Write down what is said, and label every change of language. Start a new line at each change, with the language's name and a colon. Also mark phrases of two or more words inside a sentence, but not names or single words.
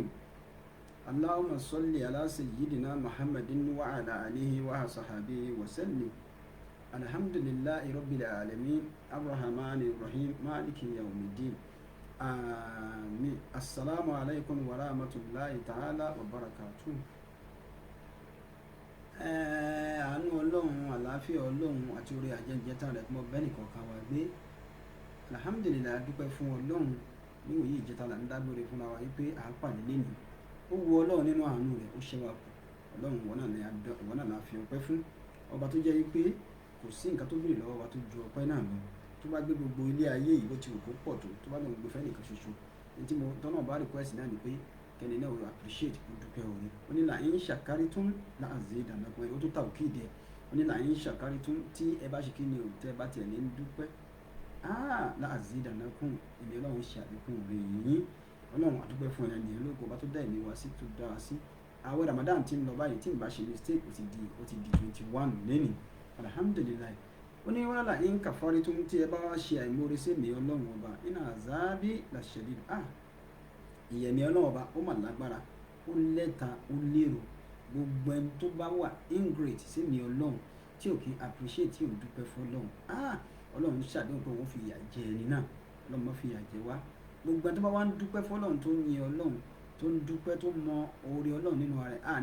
Arabic: اللهم صل على سيدنا محمد وعلى آله وصحبه وسلم. الحمد لله رب العالمين الرحمن الرحيم مالك يوم الدين. آمين. السلام عليكم ورحمة الله تعالى وبركاته.
Yoruba: Àánú ọlọ́run, àlàáfíà ọlọ́run àti orí ajẹ́jẹta rẹ̀ mọ́ bẹ́ẹ̀nì kọ̀ọ̀kan wá gbé. Alhamdulillah, dúpẹ́ fún ọlọ́run. Níwòyí ìjẹta là ń dágbére fúnra wa wípé à ń pàdé lénìí. Ó wu ọlọ́run nínú àánú rẹ̀, ó ṣẹ́wà kù. Ọlọ́run ìwọ náà la fi ọpẹ́ fún. Ọba tó jẹ́ wípé kò sí nǹkan tó béèrè lọ́wọ́ wa tó ju ọpẹ́ náà lọ. Tó bá gbé gbogbo ilé ayé yìí bó ti wù kó pọ̀ tó bá lọ́n gbé fẹ́ nìkan ṣoṣo. Ní tí mo tọ́nà bá request náà ni pé kẹ́ni náà
English: will appreciate
Yoruba: kó dúpẹ́ orí.
Arabic: Ó ní لئن شكرتم لأزيدنكم.
Yoruba: Ó tó tàwọn kéde ẹ̀. Ó ní
Arabic: لئن شكرتم
Yoruba: tí ẹ bá ṣe kí ni o tẹ́ bá tiẹ̀ ní dúpẹ́.
Arabic: لأزيدنكم.
Yoruba: Èmi ọlọ́run ṣe àlékún rẹ̀ yín. Ọlọ́run àdúpẹ́ fún ẹ̀yàn nìyẹn lóko ọba tó dá ẹ̀mí wa sí tó dá wa sí. Àwẹ̀ Ramadan ti ń lọ báyìí tí n bá ṣe mistake ó ti di 21 lẹ́nìí. Alhamdulillah. Ó ní wàhálà
Arabic: إن كفرتم
Yoruba: tí ẹ bá wá ṣe àìmórí sí mi ọlọ́run ọba
Arabic: إن عذابي لشديد.
Yoruba: Ìyẹ̀mí ọlọ́run ọba ó mà lágbára, ó lẹ́ta, ó lérò. Gbogbo ẹni tó bá wà ingrate sí mi ọlọ́run tí ò kí appreciate tí ò dúpẹ́ fún ọlọ́run. Ọlọ́run ṣàdéhùn pé òun fi ìyà jẹ ẹni náà. Ọlọ́run má fi ìyà jẹ wá. Gbogbo ẹni tó bá wá ń dúpẹ́ fún ọlọ́run tó ń yin ọlọ́run tó ń dúpẹ́ tó mọ oore ọlọ́run nínú ara rẹ̀.